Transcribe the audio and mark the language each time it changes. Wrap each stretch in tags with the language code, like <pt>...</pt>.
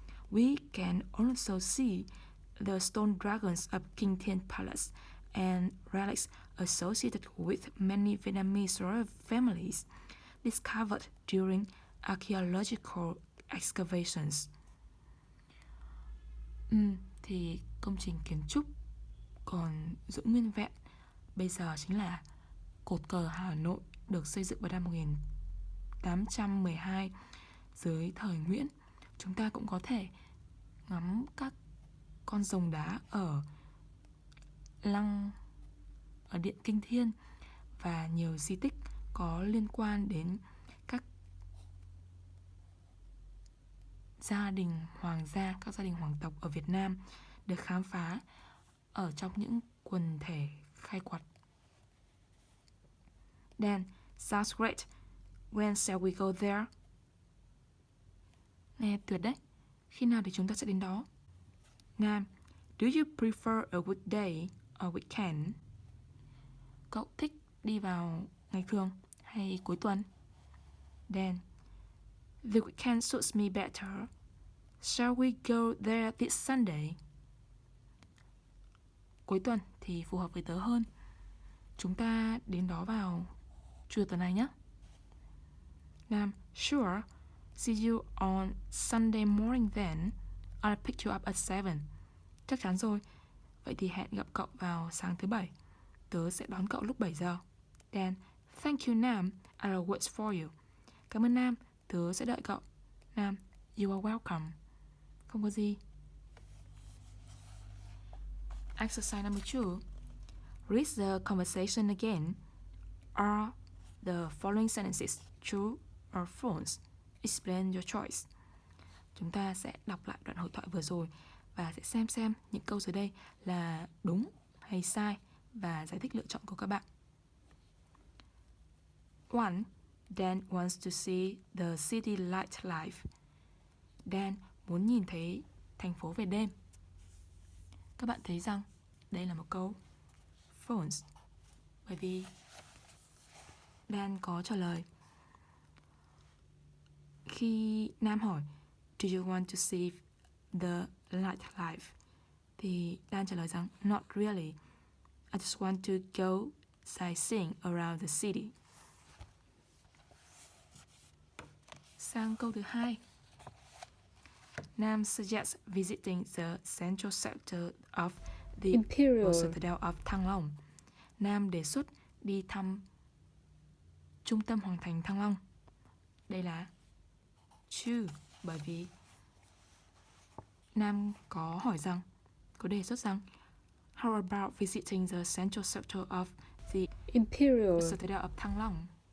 <en>We can also see the stone dragons of King Thiên Palace and relics associated with many Vietnamese royal families discovered during archaeological excavations.</en> <vi>Thì công trình kiến trúc còn giữ nguyên vẹn bây giờ chính là cột cờ Hà Nội được xây dựng vào năm 1812 dưới thời Nguyễn. Chúng ta cũng có thể ngắm các con rồng đá ở Điện Kinh Thiên và nhiều di tích có liên quan đến các gia đình hoàng gia, các gia đình hoàng tộc ở Việt Nam được khám phá ở trong những quần thể khai quật.</vi> <en>Dan, sounds great. When shall we go there?</en> <vi>Nghe tuyệt đấy. Khi nào thì chúng ta sẽ đến đó?</vi> <en>Nam, do you prefer a weekday or weekend?</en> <vi>Cậu thích đi vào ngày thường hay cuối tuần?</vi> <en>Dan, the weekend suits me better. Shall we go there this Sunday?</en> <vi>Cuối tuần thì phù hợp với tớ hơn. Chúng ta đến đó vào Chủ nhật tuần này nhé.</vi> <en>Nam, sure. See you on Sunday morning then. I'll pick you up at 7.</en> <vi>Chắc chắn rồi. Vậy thì hẹn gặp cậu vào sáng thứ Bảy. Tớ sẽ đón cậu lúc 7 giờ.</vi> <en>Dan, thank you Nam. I'll wait for you.</en> <vi>Cảm ơn Nam. Tớ sẽ đợi cậu.</vi> <en>Nam, you are welcome.</en> <vi>Không có gì.</vi> <en>Exercise number 2. Read the conversation again. Are the following sentences true or false? Explain your choice.</en> <vi>Chúng ta sẽ đọc lại đoạn hội thoại vừa rồi và sẽ xem những câu dưới đây là đúng hay sai và giải thích lựa chọn của các bạn. 1.</vi> <en>Dan wants to see the city light life.</en> <vi>Dan muốn nhìn thấy thành phố về đêm. Các bạn thấy rằng đây là một câu false bởi vì Dan có trả lời Khi Nam hỏi</vi> <en>Do you want to see the nightlife?</en> <vi>Thì Dan trả lời rằng</vi> <en>Not really. I just want to go sightseeing around the city.</en> <vi>Sang câu thứ 2.</vi> <en>Nam suggests visiting the central sector of the Imperial Citadel of Thăng Long.</en> <vi>Nam đề xuất đi thăm trung tâm hoàng thành Thăng Long. Đây là to, bởi vì Nam có hỏi rằng, có đề xuất rằng</vi> <en>How about visiting the central sector of the Imperial Citadel of Thăng Long?</en>